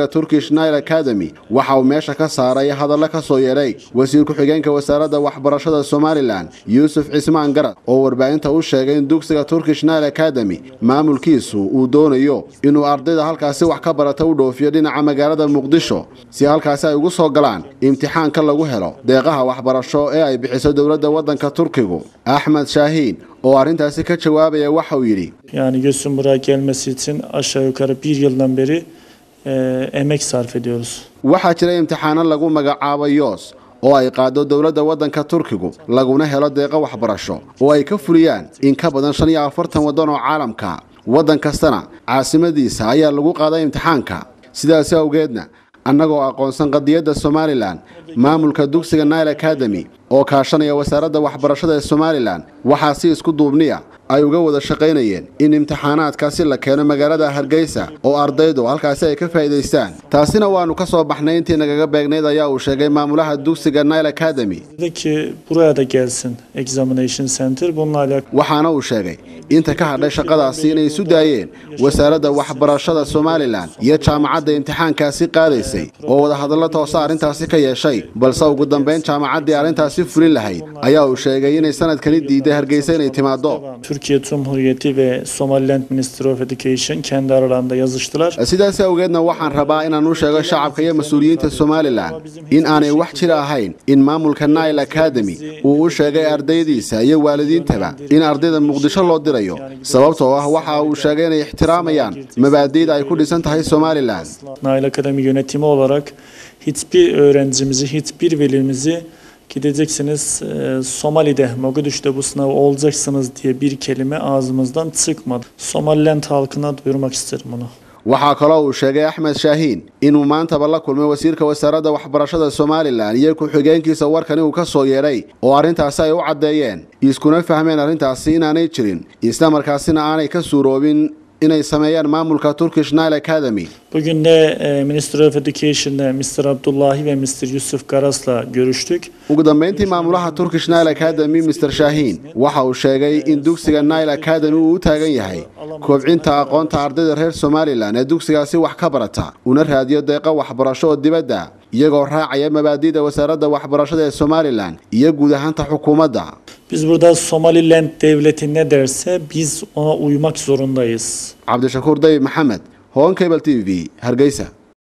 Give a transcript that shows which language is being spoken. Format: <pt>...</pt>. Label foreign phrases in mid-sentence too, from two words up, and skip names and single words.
<so>Turkish Nile Academy waxa uu meesha ka saaray hadallo ka soo yeeray wasiir ku xigeenka wasaaradda waxbarashada Soomaaliland Yusuf Cismaan Garad oo warbaahinta u sheegay in dugsiga Turkish Nile Academy maamulkiisu uu doonayo inuu ardayda halkaas wax ka barata u dhoofiyo dhinaca magaalada Muqdisho si halkaas ay ugu soo galaan imtixaanka lagu helo deeqaha waxbarasho ee ay bixiso dawladda waddanka Turkigu Ahmed Shahin oo arintaasi ka jawaabaya waxa uu yiri</so> <tr>yani Gülsüm buraya gelmesi için aşağı yukarı 1 yıldan beri emek sarf ediyoruz.</tr> <so>Waxa jira imtixaano lagu magacaabo YOS oo ay qaado dawladda waddanka Turkigu laguna helo deeqa waxbarasho oo ay ka fuliyaan in ka badan 45 wadan oo caalamka waddan kastana caasimadiisa ayaa lagu qaaday imtixaanka sidaas awgeedna annagoo aqoonsan qadiyadda Soomaaliland maamulka dugsiga Nile Academy oo kaashanaya wasaaradda waxbarashada ee Soomaaliland waxa si isku duubniya ay uga wada shaqeynayeen in imtixaanaadkaasi la keeno magaalada Hargeysa oo ardaydu halkaas ay ka faa'iideystaan taasina waanu ka soo baxnay intii nagaga beegneed ayaa uu sheegay maamulaha dugsiga Nile Academy</so> <tr>ki buraya da gelsin</tr> <en>examination center</en> <tr>bununla alakalı</tr> <so>waxaana uu sheegay inta ka hadhay shaqadaasi inay isu daayeen wasaaradda waxbarashada Soomaaliland iyo jaamacadda imtixaankaasi qaadaysay oo wada hadallo toos ah arintaasi ka yeeshay balse ugu dambeyn jaamacaddii arintaasi fulin lahayd ayaa uu sheegay inay sanadkani diiday Hargeysa inay timaado</so> <tr>Türkiye Cumhuriyeti ve Somaliland</tr> <en>Ministry of Education</en> <tr>kendi aralarında yazıştılar.</tr> <so>Sidaas awgeedna waxaan rabaa inaan u sheego shacabka iyo mas'uuliyiinta Somaliland in aanay wax jira ahayn in maamulka Nile Academy uu u sheegay ardaydiisa iyo waalidiintaba in ardayda Muqdisho loo dirayo sababtoo ah waxa uu sheegay inay ixtiraamayaan mabaadi'da ay ku dhisan tahay Somaliland.</so> <tr>Nile Academy yönetimi olarak hiçbir öğrencimizi, hiçbir velimizi gideceksiniz Somali'de, Mogadishu'da bu sınavı olacaksınız diye bir kelime ağzımızdan çıkmadı. Somaliland halkına duyurmak isterim bunu.</tr> <so>Waxa kale uu sheegay Ahmed Shahin inuu maanta la kulmay wasiirka wasaaradda waxbarashada Soomaaliland iyo ku xigeenkiisa warkani uu ka soo yeeray oo arintaas ay u cadeeyeen iskuna fahmeen arintaasi inaanay jirin isla markaasina aanay ka suuroobin inay sameeyaan maamulka Turkish Nile Academy.</so> <tr>Bugün de</tr> <en>Minister of Education'da</en> <tr>Mr. Abdullahi ve Mr. Yusuf Garas'la görüştük.</tr> <so>Ugu dambeyntii maamulaha Turkish Nile Academy Mr. Shahin waxa uu sheegay in dugsiga Nile Academy uu taagan yahay kobcinta aqoonta ardayda reer Somaliland ee dugsigaasi wax ka barata una raadiyo deeqa waxbarasho oo dibadda iyagoo raacaya mabaadi'da wasaaradda waxbarashada ee Somaliland iyo guud ahaanta xukuumadda.</so> <tr>Biz burada Somaliland devleti ne derse biz ona uymak zorundayız.</tr> <so>Abdushakur Dayib Maxamed, Hon Cable TV, Hargeysa.</so>